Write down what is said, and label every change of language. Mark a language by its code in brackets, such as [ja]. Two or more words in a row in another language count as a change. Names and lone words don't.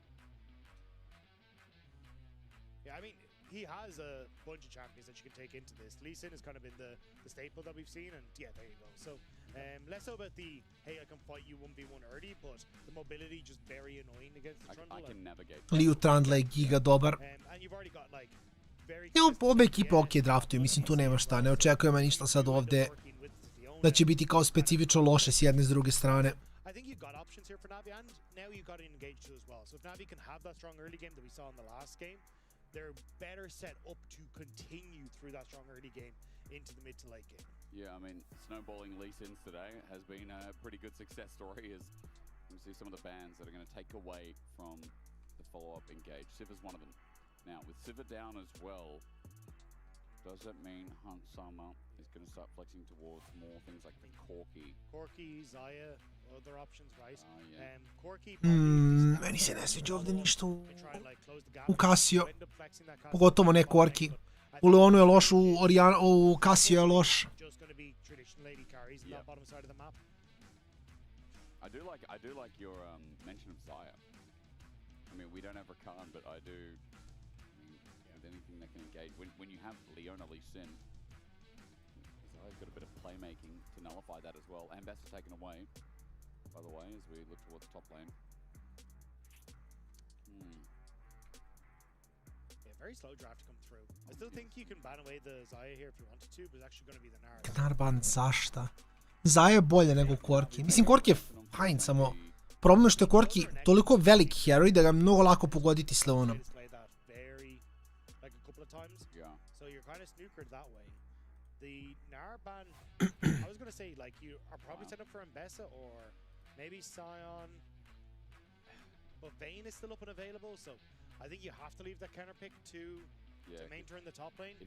[en] Yeah, I mean, he has a bunch of champions that you can take into this. Lee Sin has kind of been the staple that we've seen, and yeah, there you go. So, less so about the, hey, I can fight you 1v1 early, but the mobility just very annoying against the Trundle. I can navigate. [sr] Liu Trundle je giga dobar. [en] And you've already got, like, very... [sr] Obe ekipe ok draftuju, mislim tu nema šta, ne očekujemo ništa sad ovde da će biti kao specifično loše s jedne s druge strane. [en] I think you've got options here for Navi, and now you've got to engage too as well. So if Navi can have that strong early game that we saw in the last game, they're better set up to continue through that strong early game into the mid to late game. Yeah, I mean, snowballing Lee Sins today has been a pretty good success story as you see some of the bans that are going to take away from the follow-up engage. Siva's one of them. Now, with Siva down as well, does that mean Hansama is going to start flexing towards more things like Corki? Corki, Zaya, other options, right? Corki... [sr] Meni se ne sviđa ovdje ništa u Casio. Pogotovo ne Corki. U Leonu je loš, u Casio je loš. [en] I do like your mention of Zaya. I mean, we don't have Rakan, but I do... with anything that can engage. When you have Leona Lee Sin, Zaya's got a bit of playmaking to nullify that as well. And Best taken away, by the way, as we look towards top lane. Yeah, very slow draft to come through. I still think you can ban away the Zaya here if you wanted to, but it's actually going to be the Gnar. [sr] Gnarban, zašta? Zaya je bolje nego Corki. Mislim, Corki je fajn, samo problem je što je Corki toliko velik heroj da ga je mnogo lako pogoditi s Leonom. [en] So you're kind of snookered that way. The Gnar ban, I was going to say, like, you are probably set up for Mbessa or maybe Sion, but Vayne is still up and available, so I think you have to leave that counter pick to main turn the top lane.